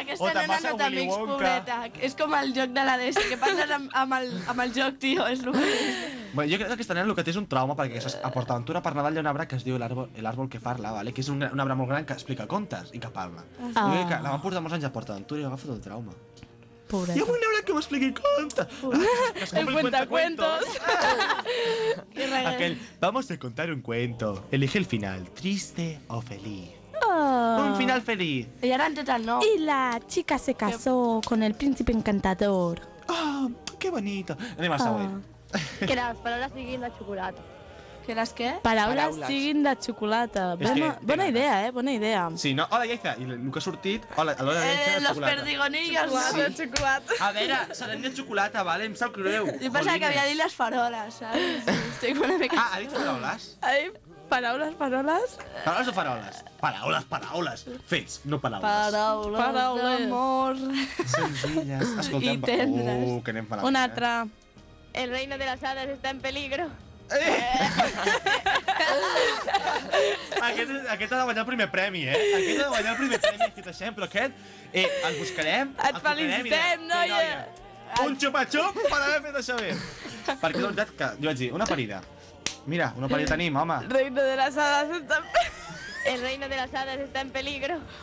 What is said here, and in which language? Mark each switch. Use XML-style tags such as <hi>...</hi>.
<ca>Aquesta nena no té amics, pobreta. És com el joc de la DS, que parles amb el joc, tio. És lo bueno, jo crec que aquesta nena el que té és un trauma, perquè a PortAventura per Nadal hi ha un arbre que es diu l'àrbol que parla, vale? Que és un arbre molt gran que explica contes i que parla. Ah. Que la van portar molts anys a PortAventura i agafa tot el trauma. Pobreta.</ca> <es>Yo voy a hablar que me explique contas. El cuentacuentos. Aquel, vamos a contar un cuento. Elige el final, triste o feliz. Oh. Un final feliz. Y ahora en total no. Y la chica se casó con el príncipe encantador.</es> <ca>Ah, oh,</ca> <es>qué bonito.</es> <ca>Anem a saber.</ca> <es>Que las palabras siguin de chocolate. Que las qué?</es> <ca>Paraules siguin de xocolata. Bona idea, bona idea. Sí, no? Hola, Lleiza. I el que ha sortit... Hola, a l'hora de Lleiza, de xocolata. Los perdigonillos, sí. De xocolata. A veure, serem de xocolata, vale? Em sap greu. Jo pensava que havia dit les faroles, saps? Estic una mica... Ah, ha dit paraules? Ha dit paraules? Paraules o faroles? Paraules. Fets, no paraules. Paraules d'amor. Senzilles. Escolta'm, i tendres. Que anem parant. Una altra.</ca> <es>El reino de las hadas está en peligro.</es> <ca>Aquest ha de guanyar el primer premi, eh? Aquest ha de guanyar el primer premi, que deixem, però aquest... el buscarem, et felicitem, noia! Un xupa-xup per haver fet això bé. Perquè és la veritat que, jo vaig dir, una parida. Mira, una parida tenim, home.</ca> <es>El reino de las hadas está en peligro. El reino de las hadas está en peligro.</es>